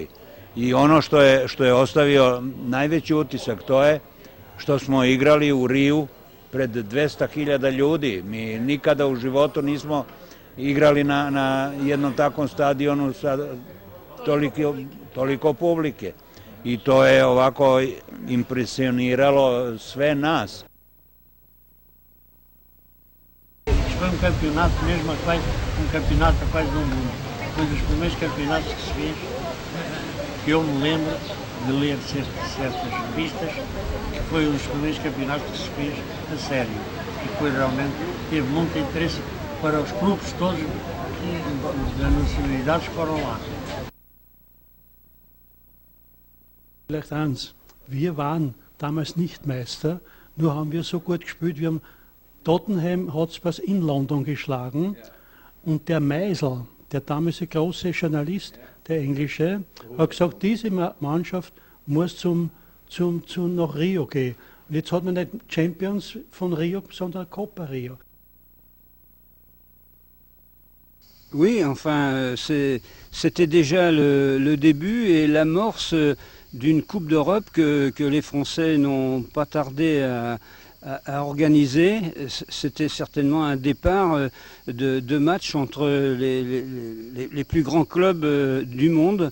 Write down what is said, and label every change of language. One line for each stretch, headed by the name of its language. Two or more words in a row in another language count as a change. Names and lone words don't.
Serbian: I ono što je ostavio najveći utisak, to je što smo igrali u Riju pred 200.000 ljudi. Mi nikada u životu nismo igrali na jednom takvom stadionu sa toliko publike. I to je ovako impresioniralo sve nas.
Portuguese: Foi campeonato mesmo, campeonato quase do mundo. Foi dos primeiros campeonatos que se fez, que eu me lembro de ler certas revistas, que foi um dos primeiros campeonatos que se fez a sério. E foi realmente, teve muito interesse para os clubes todos das nacionalidades que foram lá.
German: Vielleicht eins, wir waren damals nicht Meister, nur haben wir so gut gespielt, wir haben Tottenham Hotspurs in London geschlagen und der Meisel, der damalige große Journalist, der Englische, hat gesagt, diese Mannschaft muss nach Rio gehen. Und jetzt hat man nicht Champions von Rio, sondern Copa Rio.
French: Oui, enfin, c'était déjà le début et l'amorce d'une Coupe d'Europe que les Français n'ont pas tardé à organiser. C'était certainement un départ de matchs entre les plus grands clubs du monde.